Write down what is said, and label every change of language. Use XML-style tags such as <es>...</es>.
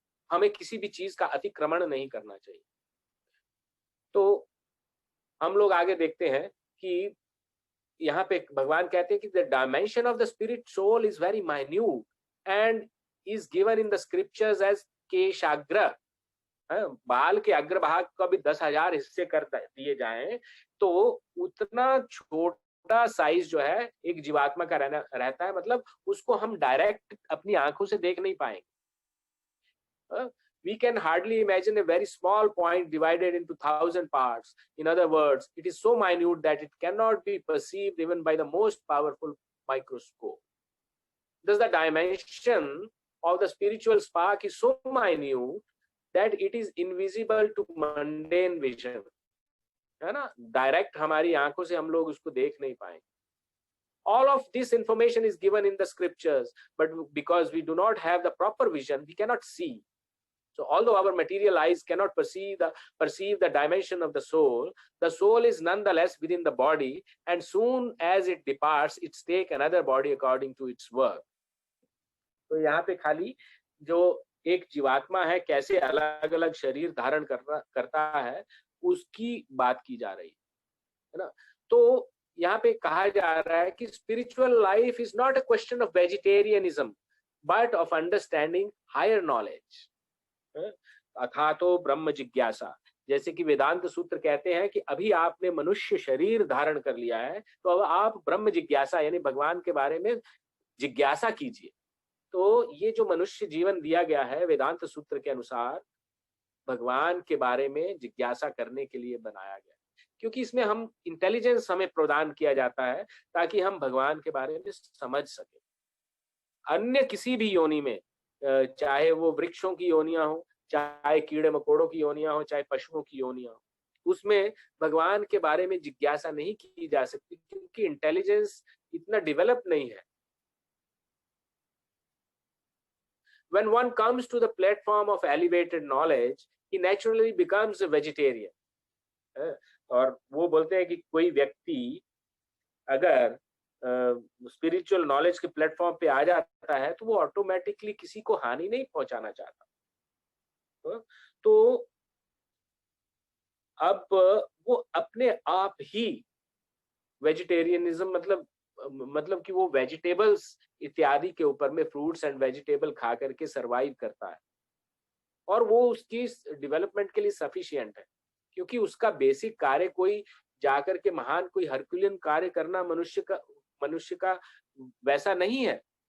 <hi>हमें किसी भी चीज का अतिक्रमण नहीं करना चाहिए। तो हम लोग आगे देखते हैं कि यहाँ पे भगवान कहते हैं कि</hi> <en>The dimension of the spirit soul is very minute and is given in the scriptures as keshagra.</en> <hi>बाल के अग्रभाग का भी 10,000 हिस्से कर दिए जाएं तो उतना छोटा साइज जो है एक जीवात्मा का रहता है। मतलब उसको हम डायरेक्ट अपनी आंखों से देख नहीं पाएंगे।</hi> <en>We can hardly imagine a very small point divided into 1,000 parts. In other words, it is so minute that it cannot be perceived even by the most powerful microscope. Thus, the dimension of the spiritual spark is so minute that it is invisible to mundane vision.</en> <hi>है ना, direct हमारी आंखों से हम लोग उसको देख नहीं पाएंगे।</hi> <en>All of this information is given in the scriptures, but because we do not have the proper vision, we cannot see. So although our material eyes cannot perceive the dimension of the soul is nonetheless within the body, and soon as it departs, it takes another body according to its work.</en> <hi>तो यहाँ पे खाली जो एक जीवात्मा है कैसे अलग अलग शरीर धारण करता है उसकी बात की जा रही है ना। तो यहाँ पे कहा जा रहा है कि</hi> <en>Spiritual life is not a question of vegetarianism but of understanding higher knowledge.</en> <sa>अथा तो ब्रह्म जिज्ञासा,</sa> <hi>जैसे कि वेदांत सूत्र कहते हैं कि अभी आपने मनुष्य शरीर धारण कर लिया है तो अब आप ब्रह्म जिज्ञासा यानी भगवान के बारे में जिज्ञासा कीजिए। तो ये जो मनुष्य जीवन दिया गया है वेदांत सूत्र के अनुसार भगवान के बारे में जिज्ञासा करने के लिए बनाया गया, क्योंकि इसमें हम इंटेलिजेंस हमें प्रदान किया जाता है ताकि हम भगवान के बारे में समझ सके। अन्य किसी भी योनि में, चाहे वो वृक्षों की योनियां हो, चाहे कीड़े मकोड़ों की योनियां हो, चाहे पशुओं की योनियां हो, उसमें भगवान के बारे में जिज्ञासा नहीं की जा सकती क्योंकि इंटेलिजेंस इतना डेवलप नहीं है।</hi> <en>When one comes to the platform of elevated knowledge, he naturally becomes a vegetarian.</en> <hi>और वो बोलते हैं कि कोई व्यक्ति अगर स्पिरिचुअल नॉलेज के प्लेटफॉर्म पे आ जाता है तो वो ऑटोमेटिकली किसी को हानि नहीं पहुंचाना चाहता। तो अब वो अपने आप ही वेजिटेरियनिज्म मतलब कि वो वेजिटेबल्स इत्यादि के ऊपर में फ्रूट्स एंड वेजिटेबल खा करके सरवाइव करता है और वो उसकी डेवलपमेंट के लिए सफिशिएंट है, क्योंकि उसका बेसिक कार्य कोई जाकर के महान कोई हरकुलियन कार्य करना मनुष्य का वैसा नहीं है।</hi>